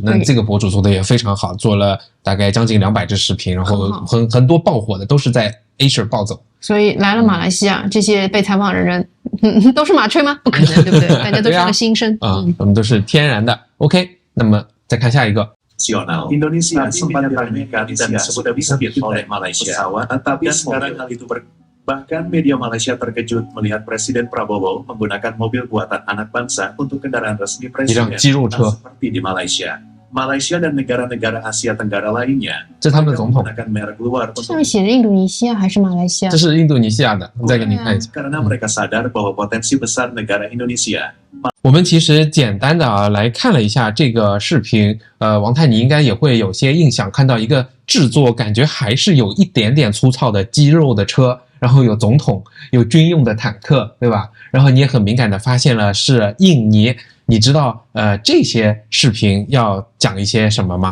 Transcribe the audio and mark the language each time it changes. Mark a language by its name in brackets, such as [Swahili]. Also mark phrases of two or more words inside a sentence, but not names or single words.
[Chinese] 那这个博主做的也非常好，做了大概将近200支视频，然后很多爆火的都是在 Asia 暴走。所以来了马来西亚，这些被采访的人都是马吹吗？不可能，对不对？大家都是个新生我们都是天然的。OK， 那么再看下一个。 [Indonesian] Indonesia sempat diramaikan dan sudah disebut oleh Malaysia, tetapi sekarang hal itu bahkan media Malaysia terkejut melihat Presiden Prabowo menggunakan mobil buatan anak bangsa untuk kendaraan resmi presiden seperti di Malaysia dan negara-negara Asia Tenggara lainnya. [Chinese] 这是他们的总统。 [Indonesian] menggunakan merek luar untuk [Chinese] 上面写着印度尼西亚还是马来西亚？这是印度尼西亚的，我再给你看一下。 [Indonesian] Karena mereka sadar bahwa potensi besar negara Indonesia. [Chinese] 我们其实简单的来看了一下这个视频，王太你应该也会有些印象，看到一个制作感觉还是有一点点粗糙的肌肉的车，然后有总统，有军用的坦克，对吧？然后你也很敏感的发现了是印尼。你知道这些视频要讲一些什么吗？